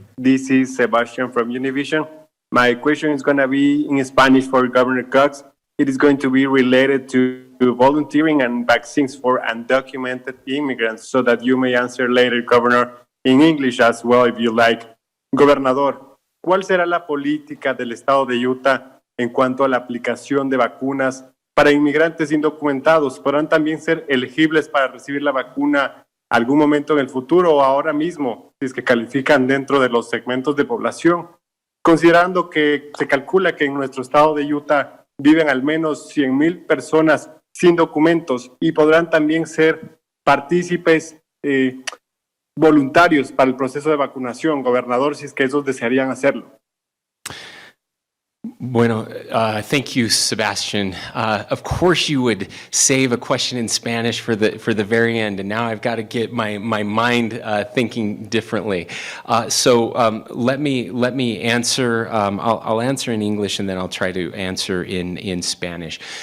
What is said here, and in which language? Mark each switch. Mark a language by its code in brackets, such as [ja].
[en] This is Sebastian from Univision. My question is going to be in Spanish for Governor Cox. It is going to be related to volunteering and vaccines for undocumented immigrants, so that you may answer later, Governor, in English as well, if you like. [es] Gobernador, ¿cuál será la política del estado de Utah en cuanto a la aplicación de vacunas para inmigrantes indocumentados? ¿Podrán también ser elegibles para recibir la vacuna algún momento en el futuro o ahora mismo, si es que califican dentro de los segmentos de población? Considerando que se calcula que en nuestro estado de Utah viven al menos 100,000 personas sin documentos y podrán también ser partícipes voluntarios para el proceso de vacunación, gobernador, si es que ellos desearían hacerlo. Bueno, [en] thank you, Sebastian. Of course, you would save a question in Spanish for the very end, and now I've got to get my mind thinking differently. So let me answer. I'll answer in English, and then I'll try to answer in Spanish.